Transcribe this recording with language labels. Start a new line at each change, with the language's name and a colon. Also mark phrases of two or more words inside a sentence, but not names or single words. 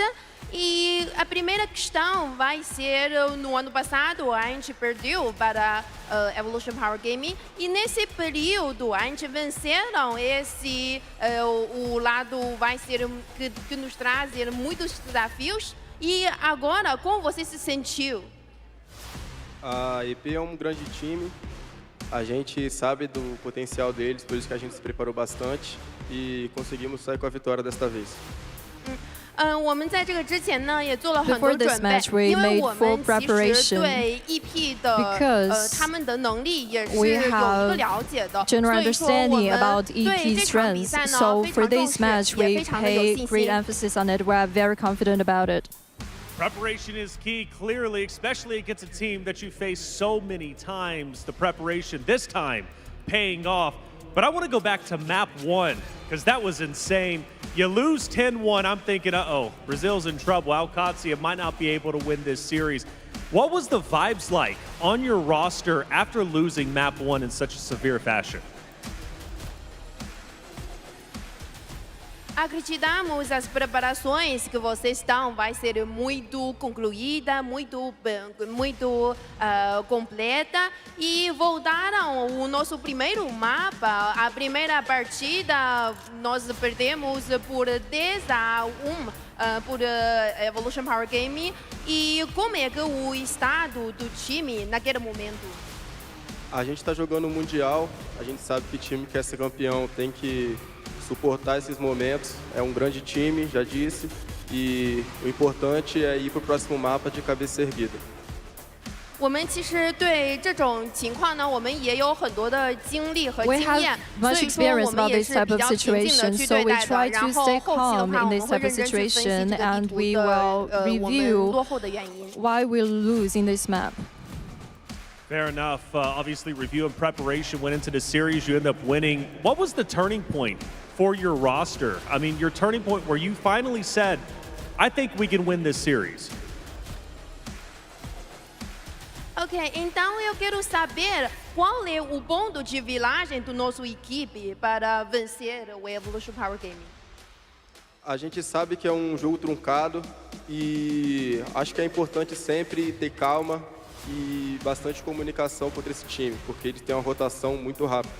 Portuguese: E a primeira questão vai ser, no ano passado a gente perdeu para Evolution Power Gaming e nesse período a gente venceram o lado vai ser que nos traz muitos desafios. E agora, como você se sentiu? A EP é grande time, a gente sabe do potencial deles, por isso que a gente se preparou bastante e conseguimos sair com a vitória desta vez.
Chinese: 我们在这个之前呢也做了很多准备，因为我们其实对 EP 的他们的能力也是有一个了解的，所以说我们对这场比赛呢非常重视，也非常的有信心。
English: Great emphasis on it. We're very confident about it. Preparation is key, clearly, especially against a team that you face so many times. The preparation this time paying off. But I want to go back to map 1, because that was insane. You lose 10-1, I'm thinking, uh-oh, Brazil's in trouble. Qadsiah might not be able to win this series. What was the vibes like on your roster after losing map 1 in such a severe fashion?
Portuguese: Acreditamos as preparações que vocês estão vai ser muito concluída, muito completa e voltaram o nosso primeiro mapa, a primeira partida nós perdemos por 10-1 por Evolution Power Gaming e como é que o estado do time naquele momento? A gente está jogando o Mundial, a gente sabe que o time que quer ser campeão tem que suportar esses momentos, é grande time, já disse, e o importante é ir para o próximo mapa de cabeça erguida.
Chinese: 我们其实对这种情况呢，我们也有很多的经历和经验，所以说我们也是比较平静的去对待的。然后后期的话，我们会认真去分析这个地图的我们落后的原因。
English: Why we lose in this map? Fair enough. Obviously, review and preparation went into the series. You end up winning. What was the turning point for your roster? I mean, your turning point where you finally said, I think we can win this series.
Portuguese: Ok, então eu quero saber qual é o ponto de viragem do nosso equipe para vencer o Evolution Power Gaming. A gente sabe que é um jogo truncado e acho que é importante sempre ter calma e bastante comunicação contra esse time, porque eles têm uma rotação muito rápida.